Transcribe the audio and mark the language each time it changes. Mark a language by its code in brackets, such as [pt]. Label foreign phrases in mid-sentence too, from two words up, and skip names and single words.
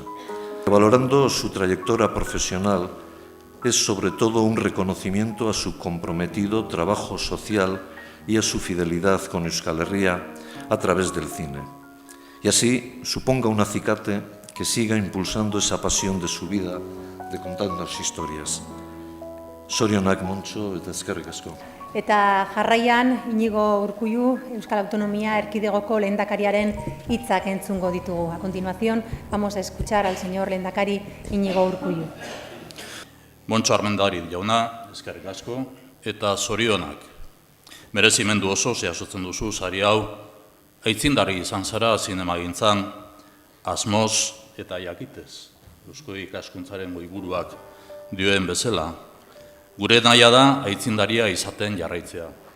[es] Valorando su trayectoria profesional, es sobre todo un reconocimiento a su comprometido trabajo social y a su fidelidad con Euskal Herria a través del cine. Y así suponga un acicate que siga impulsando esa pasión de su vida de contarnos historias. [eu] Zorionak Montxo eta eskerrik asko. Eta jarraian, Inigo Urkullu, Euskal Autonomia Erkidegoko lehendakariaren hitzak entzungo ditugu. [es] A continuación, vamos a escuchar al señor lehendakari Inigo Urkullu. [eu] Moncho Armendáriz jauna, eskerrik asko, eta zorionak. Merezimendu oso jasotzen duzu sari hau, aitzindari izan zara zinemagintzan, asmoz eta jakitez, Eusko Ikaskuntzaren goiburuak dioen bezala, gure nahia da aitzindaria izaten jarraitzea.